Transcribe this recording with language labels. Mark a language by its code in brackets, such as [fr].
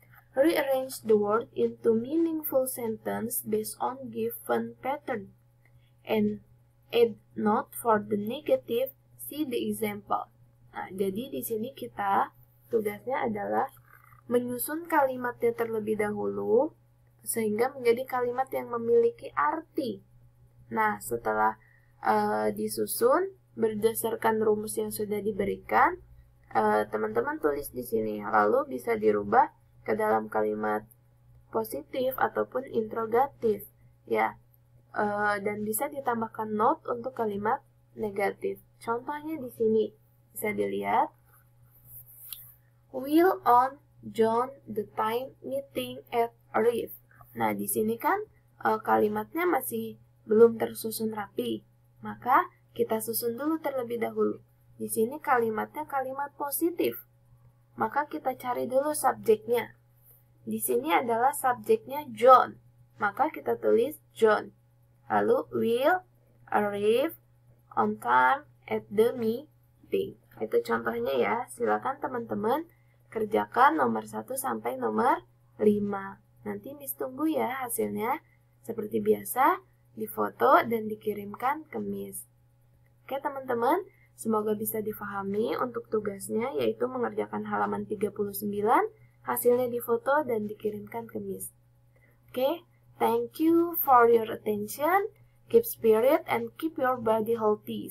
[en] Rearrange the word into meaningful sentence based on given pattern. And add note for the negative, see the example. [id] Nah, jadi di sini tugasnya adalah menyusun kalimatnya terlebih dahulu sehingga menjadi kalimat yang memiliki arti. Nah, setelah disusun berdasarkan rumus yang sudah diberikan, teman-teman tulis di sini, lalu bisa dirubah ke dalam kalimat positif ataupun interrogatif, ya, dan bisa ditambahkan note untuk kalimat negatif. Contohnya di sini bisa dilihat, will on John the time meeting at Reef. Nah, di sini kan kalimatnya masih belum tersusun rapi. Maka kita susun dulu terlebih dahulu. Di sini kalimatnya kalimat positif. Maka kita cari dulu subjeknya. Di sini adalah subjeknya John. Maka kita tulis John. [en] Lalu will arrive on time at the meeting. [id] Itu contohnya ya. Silakan teman-teman kerjakan nomor 1 sampai nomor 5. Nanti Miss tunggu ya hasilnya. Seperti biasa, difoto dan dikirimkan ke Miss. Oke teman-teman, semoga bisa difahami untuk tugasnya, yaitu mengerjakan halaman 39, hasilnya difoto dan dikirimkan ke Miss. [en] Oke, thank you for your attention. Keep spirit and keep your body healthy.